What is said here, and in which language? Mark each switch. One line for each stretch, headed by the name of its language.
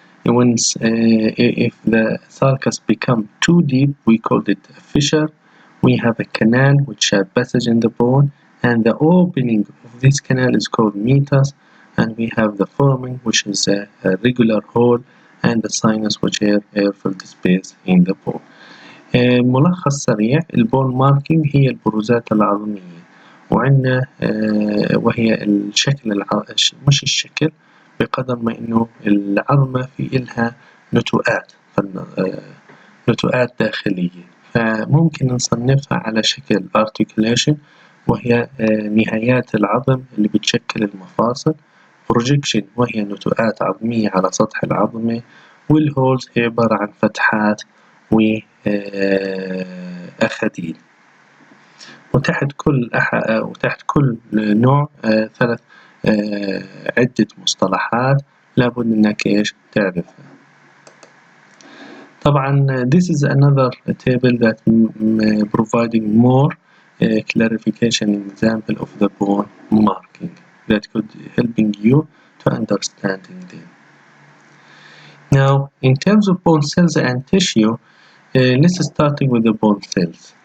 English: If the sulcus become too deep, we call it a fissure. We have a canal, which has passage in the bone, and the opening of this canal is called meatus. And we have the foramen, which is a regular hole, and the sinus, which is air-filled space in the bone.
Arabic: ملخص سريع: البون ماركينج هي البروزات العظمية، وعندنا وهي الشكل مش الشكل بقدر ما إنه العظمة في إلها نتوءات نتوءات داخلية، فممكن نصنفها على شكل articulation وهي نهايات العظم اللي بتشكل المفاصل، projection وهي نتوءات عظمية على سطح العظمة، والهولز هي عبارة عن فتحات وأخديد. وتحت كل نوع 3 عدة مصطلحات لابد إنك إيش تعرفها.
English: طبعا this is another table that providing more clarification example of the bone marking that could helping you to understanding them. Now, in terms of bone cells and tissue, let's starting with the bone cells.